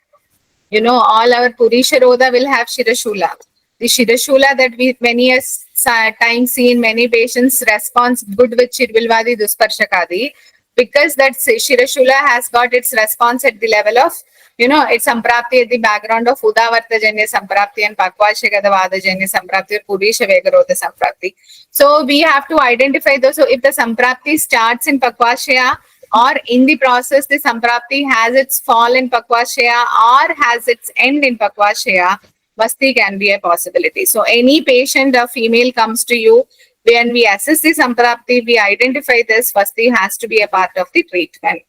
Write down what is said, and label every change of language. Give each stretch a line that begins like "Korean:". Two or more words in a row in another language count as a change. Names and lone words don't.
English: All our Purisharoda will have Shirashula. The Shirashula that we many times see in many patients response good with
Sanskrit: Shirvilvadi Dusparshakadi,
English: because that Shirashula has got its response at the level of, it's Samprapti at the background of
Sanskrit: Udavartajanya Samprapti
English: and
Sanskrit: Pakvashagada Samprapti
English: or
Sanskrit: Purisha Vegaroda Samprapti.
English: So we have to identify those. So if the Samprapti starts in Pakvashaya, or in the process the Samprapti has its fall in Pakvashaya or has its end in Pakvashaya, Vasti can be a possibility. So any patient, a female comes to you, when we assess the Samprapti, we identify this, Vasti has to be a part of the treatment.